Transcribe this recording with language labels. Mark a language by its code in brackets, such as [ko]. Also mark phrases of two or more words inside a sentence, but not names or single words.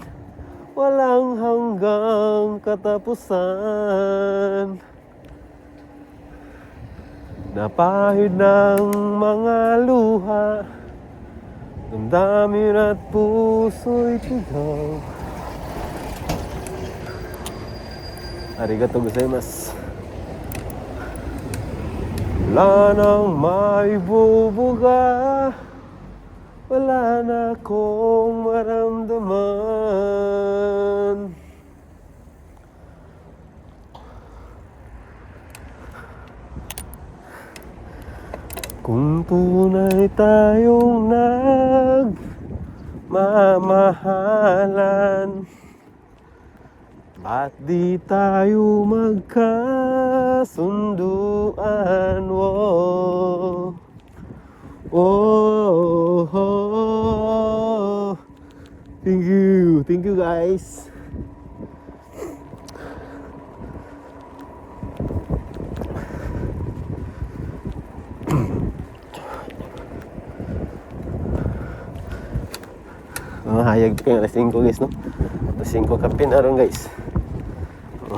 [tl] Walang hanggang katapusan. Napahid ng mga luha, damdamin at puso'y tigaw. [ja] ありがとうございます. [tl] Wala nang maibubuga, wala na akong maramdaman. Kung tunay tayong nagmamahalan, ba't di tayo magkasunduan? Oh, oh, oh. [en] Thank you guys. [tl] Hayag pa yung alas 5 guys, no? Alas 5 kape na ron guys. Oh.